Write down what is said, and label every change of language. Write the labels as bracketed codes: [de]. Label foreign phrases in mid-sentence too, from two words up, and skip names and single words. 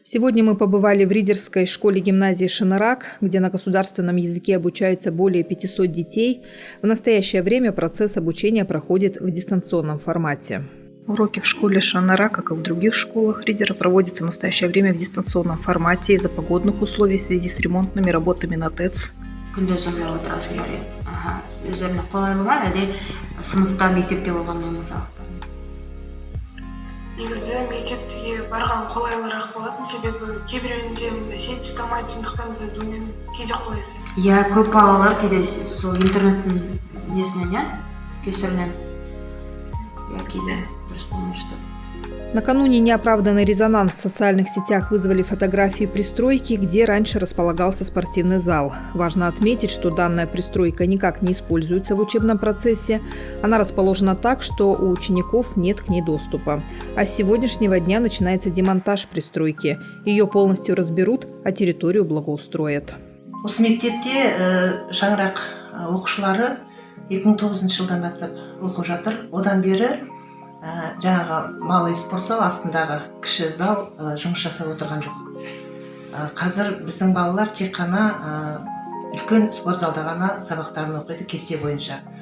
[ru] Сегодня мы побывали в Ридерской школе-гимназии «Шанарак», где на государственном языке обучаются более 500 детей. В настоящее время процесс обучения проходит в дистанционном формате. Уроки в школе «Шанарак», как и в других школах Ридера, проводятся в настоящее время в дистанционном формате из-за погодных условий в связи с ремонтными работами на ТЭЦ. [kk] Негізі мектепке барған қолайлырақ болатын, себебі кейбіреуінде мында сет ұстамайды, сондықтан біз онымен кейде қолайсыз. Я көп балалар кейде сол интернеттің несінен, кесірінен я кейде дұрыс болмайды. [ru] Накануне неоправданный резонанс в социальных сетях вызвали фотографии пристройки, где раньше располагался спортивный зал. Важно отметить, что данная пристройка никак не используется в учебном процессе. Она расположена так, что у учеников нет к ней доступа. А с сегодняшнего дня начинается демонтаж пристройки. Ее полностью разберут, а территорию благоустроят. [kk] Осы мектепте Шаңырақ оқушылары 2009 жылдан бастап оқып жатыр. Одан бері жаңағы [ru] малый спорт зал [kk] астындағы кіші зал жұмыс жасап отырған жоқ. Қазір біздің балалар тек қана үлкен спорт залда ғана сабақтарын оқиды кесте бойынша.